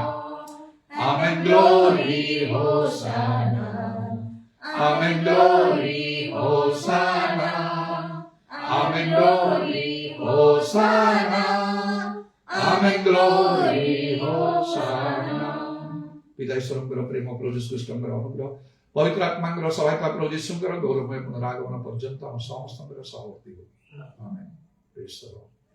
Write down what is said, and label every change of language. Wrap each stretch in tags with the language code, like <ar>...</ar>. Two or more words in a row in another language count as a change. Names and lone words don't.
<en>Amen. Glory, Hosanna. Amen. Glory, Hosanna. Amen. Glory, Hosanna. Amen. Glory, Hosanna.</en> <or>ପିତା ଈଶ୍ୱରଙ୍କର ପ୍ରେମ ପ୍ରଭୁ ଯୀଶୁ ଖ୍ରୀଷ୍ଟଙ୍କର ଅନୁଗ୍ରହ ପବିତ୍ର ଆତ୍ମାଙ୍କର ସହାୟତା ପ୍ରଭୁ ଯୀଶୁଙ୍କର ଗୌରବମୟ ପୁନରାଗମନ ପର୍ଯ୍ୟନ୍ତ ଆମ ସମସ୍ତଙ୍କର ସହବର୍ତ୍ତୀ ହଉ ଆମେନ୍</or> <en>praise the Lord</en>